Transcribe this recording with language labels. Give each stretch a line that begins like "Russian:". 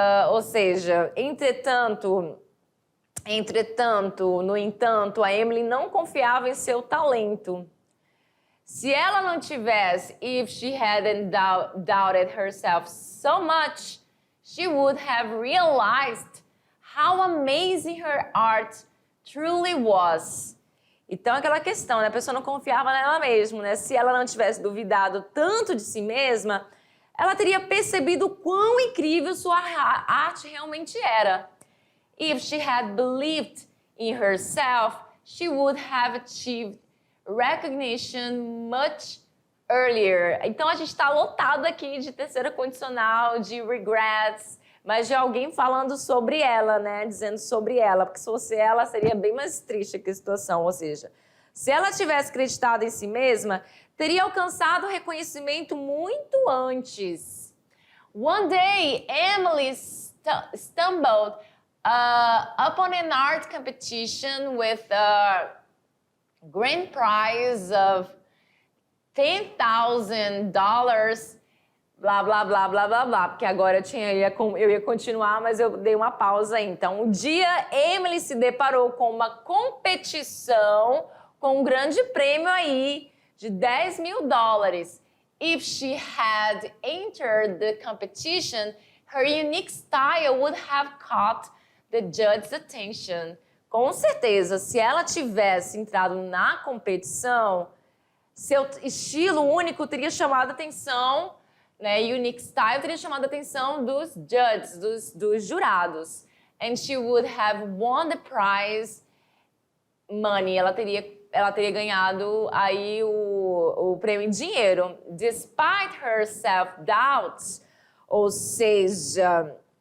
Portuguese: Ou seja, no entanto, a Emily não confiava em seu talento. Se ela não tivesse,
English: if she hadn't doubted herself so much, she would have realized how amazing her art truly was.
Portuguese: Então, aquela questão, né? A pessoa não confiava nela mesma, né? Se ela não tivesse duvidado tanto de si mesma, ela teria percebido o quão incrível sua arte realmente era.
English: If she had believed in herself, she would have achieved recognition much earlier.
Portuguese: Então, a gente está lotado aqui de terceira condicional, de regrets, mas de alguém falando sobre ela, né? Dizendo sobre ela, porque se fosse ela, seria bem mais triste a situação. Ou seja, se ela tivesse acreditado em si mesma, teria alcançado o reconhecimento muito antes.
English: One day, Emily stumbled upon an art competition with a grand prize of $10,000,
Portuguese: blá, blá, blá, blá, blá, blá, porque agora eu ia continuar, mas eu dei uma pausa aí. Então, um dia, Emily se deparou com uma competição com um grande prêmio aí de $10.000.
English: If she had entered the competition, her unique style would have caught the judge's attention.
Portuguese: Com certeza, se ela tivesse entrado na competição, seu estilo único teria chamado a atenção, né?
English: Unique style
Portuguese: teria chamado a atenção dos judges, dos jurados.
English: And she would have won the prize money.
Portuguese: Ela teria ganhado aí o prêmio em dinheiro.
English: Despite her self-doubts,
Portuguese: ou seja,